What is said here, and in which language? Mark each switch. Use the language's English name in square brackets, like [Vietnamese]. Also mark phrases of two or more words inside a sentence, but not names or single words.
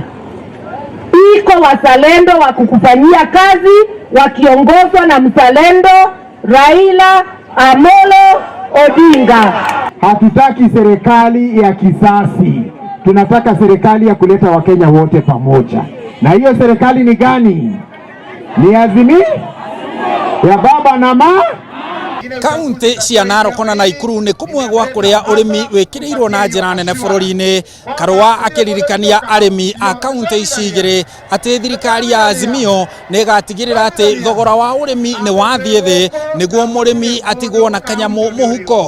[Swahili] Iko wazalendo wa kukufanyia kazi wakiongozwa na mzalendo Raila Amolo Odinga. Hatutaki serikali ya kisasi. Tunataka serikali ya kuleta Wakenya wote pamoja. Na hiyo serikali ni gani? Ni Azimio ya baba na mama. [Kikuyu] Kaunti cia Narok na Naikuru nĩ kũmwe gwa kũrĩa ũrĩmi wĩkĩrĩirwo na njĩra nene bũrũri-inĩ. Karua akĩririkania arĩmi a kaunti ici igĩrĩ atĩ thirikari ya Azimio nĩ ĩgatigĩrĩra atĩ thogora wa ũrĩmi nĩ wathiĩ thĩ nĩguo mũrĩmi atigwo na kanyamũ mũhuko.